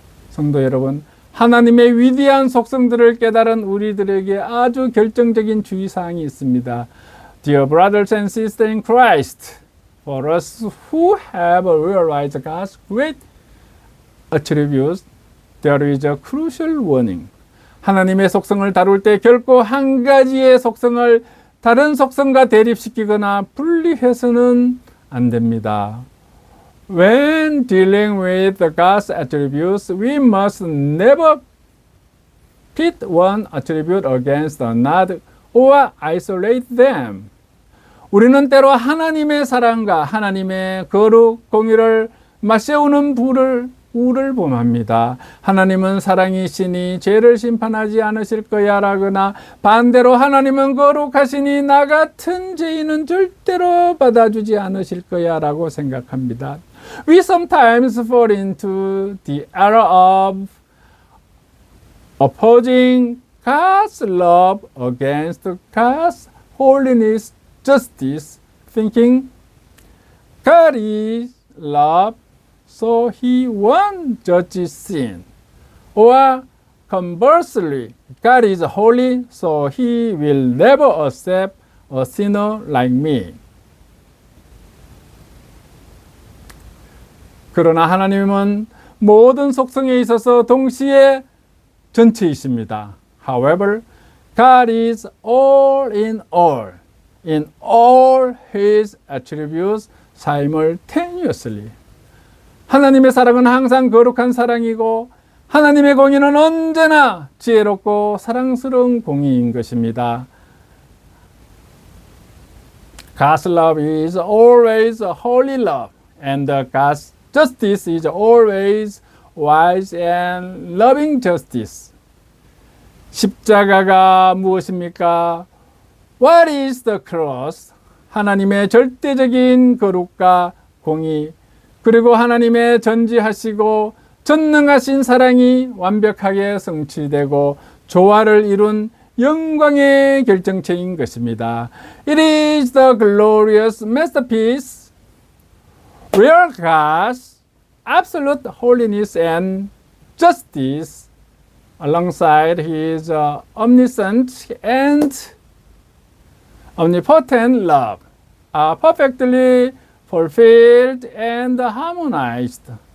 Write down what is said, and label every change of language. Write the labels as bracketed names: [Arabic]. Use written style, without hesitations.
[Korean] 성도 여러분, 하나님의 위대한 속성들을 깨달은 우리들에게 아주 결정적인 주의사항이 있습니다. [English] Dear brothers and sisters in Christ, for us who have realized God's great attributes, there is a crucial warning. [Korean] 하나님의 속성을 다룰 때 결코 한 가지의 속성을 다른 속성과 대립시키거나 분리해서는 안 됩니다. [English] When dealing with God's attributes, we must never pit one attribute against another or isolate them. [Korean] 우리는 때로 하나님의 사랑과 하나님의 거룩, 공의를 맞세우는 불을 우를 범합니다. 하나님은 사랑이시니 죄를 심판하지 않으실 거야 라거나 반대로 하나님은 거룩하시니 나 같은 죄인은 절대로 받아주지 않으실 거야 라고 생각합니다. [English] We sometimes fall into the error of opposing God's love against God's holiness, justice, thinking God is love, so he won't judge sin. Or conversely, God is holy, so he will never accept a sinner like me. [Korean] 그러나 하나님은 모든 속성에 있어서 동시에 전체이십니다. [English] However, God is all in all his attributes simultaneously. [Korean] 하나님의 사랑은 항상 거룩한 사랑이고 하나님의 공의는 언제나 지혜롭고 사랑스러운 공의인 것입니다. [English] God's love is always a holy love, and God's justice is always wise and loving justice. [Korean] 십자가가 무엇입니까? [English] What is the cross? [Korean] 하나님의 절대적인 거룩과 공의, 그리고 하나님의 전지하시고 전능하신 사랑이 완벽하게 성취되고 조화를 이룬 영광의 결정체인 것입니다. [English] It is the glorious masterpiece where God's absolute holiness and justice alongside his omniscient and omnipotent love are perfectly fulfilled and harmonized.